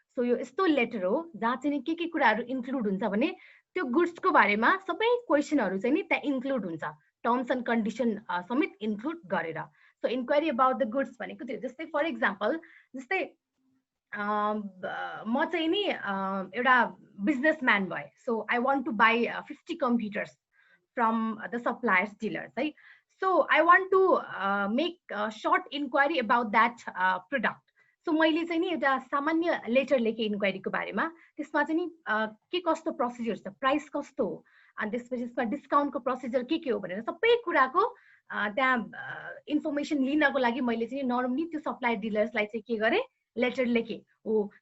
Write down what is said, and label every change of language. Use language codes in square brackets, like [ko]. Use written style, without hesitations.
[ne] So यो यस्तो letter हो जहाँ चाहिँ के कुराहरू इन्क्लुड हुन्छ भने त्यो गुड्सको बारेमा सबै क्वेसनहरू चाहिँ नि त्यहाँ इन्क्लुड हुन्छ, टर्म्स एन्ड कन्डिसन समेत इन्क्लुड गरेर। So [en] inquiry about the goods [ne] भनेको त्यो। जस्तै फर इक्जाम्पल, जस्तै म चाहिँ नि एउटा बिजनेसम्यान भए। [en] So I want to buy 50 computers from the suppliers dealers है। So I want to make sort inquiry about that product. [ne] So मैले चाहिँ नि एउटा सामान्य लेटर लेखेँ इन्क्वायरीको बारेमा। त्यसमा चाहिँ नि के कस्तो प्रोसिजर छ, प्राइस कस्तो हो, अनि त्यसपछि त्यसमा डिस्काउन्टको प्रोसिजर के हो भनेर सबै कुराको त्यहाँ इन्फर्मेसन लिनको लागि मैले चाहिँ नर्मली त्यो सप्लायर डिलर्सलाई चाहिँ के गरेँ, लेटर लेखेँ हो।